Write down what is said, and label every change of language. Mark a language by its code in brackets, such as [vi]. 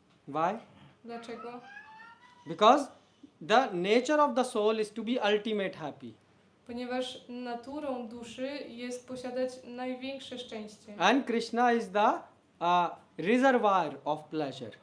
[en] Why? [pl] Dlaczego? [en] Because the nature of the soul is to be ultimate happy. [pl] Ponieważ naturą duszy jest posiadać największe szczęście. [en] And Krishna is the reservoir of pleasure.